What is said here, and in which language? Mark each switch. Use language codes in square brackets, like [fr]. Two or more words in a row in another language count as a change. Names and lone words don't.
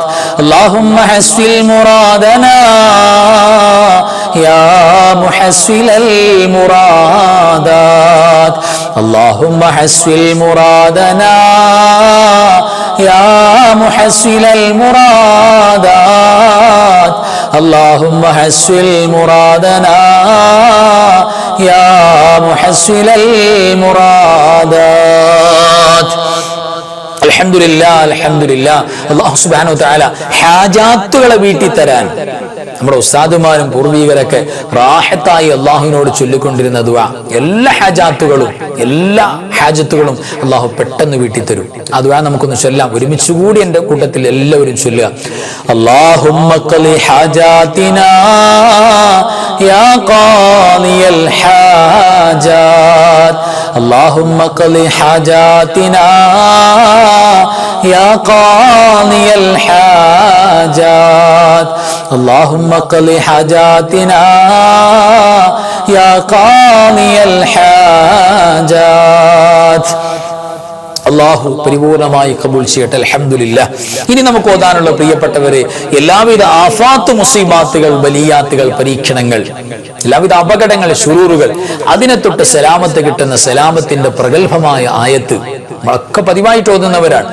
[ar] اللهم حصل مرادنا يا محصل المرادات. اللهم حصل مرادنا يا محصل المرادات. اللهم حسن مرادنا يا محسن المرادات. الحمد لله. الحمد لله. الله سبحانه وتعالى [ml] ഹാജാത്തുകളെ വീട്ടി തരാൻ നമ്മുടെ ഉസ്താദുമാരും പൂർവീകരൊക്കെ റാഹത്തായി അള്ളാഹുവിനോട് ചൊല്ലിക്കൊണ്ടിരുന്ന ദുആ, എല്ലാ ഹാജത്തുകളും അള്ളാഹു പെട്ടെന്ന് വീട്ടി തരും. ആ ദുആ നമുക്കൊന്ന് ചൊല്ലാം. ഒരുമിച്ചുകൂടി എൻ്റെ കൂട്ടത്തിൽ എല്ലാവരും ചൊല്ലുക. [ar] اللهم اقض حاجاتنا يا قاضي الحاجات. اللهم اقض حاجاتنا يا قاضي الحاجات. اللهم قضِ حاجاتنا يا قاضي الحاجات. [ml] അള്ളാഹു പരിപൂർണമായി കബൂൽ ചെയ്യട്ടെ. അൽഹംദുലില്ലാഹ്. ഇനി നമുക്ക് ഓതാനുള്ള പ്രിയപ്പെട്ടവരെ, എല്ലാവിധ ആഫാത്ത്, മുസീബാത്തുകൾ, ബലിയാത്തുകൾ, പരീക്ഷണങ്ങൾ, എല്ലാവിധ അപകടങ്ങൾ, ശുറൂറുകൾ, അതിനെ തൊട്ട് സലാമത്ത് കിട്ടുന്ന സലാമത്തിന്റെ പ്രഗത്ഭമായ ആയത്ത് ഒക്കെ പതിവായിട്ട് ഓതുന്നവരാണ്.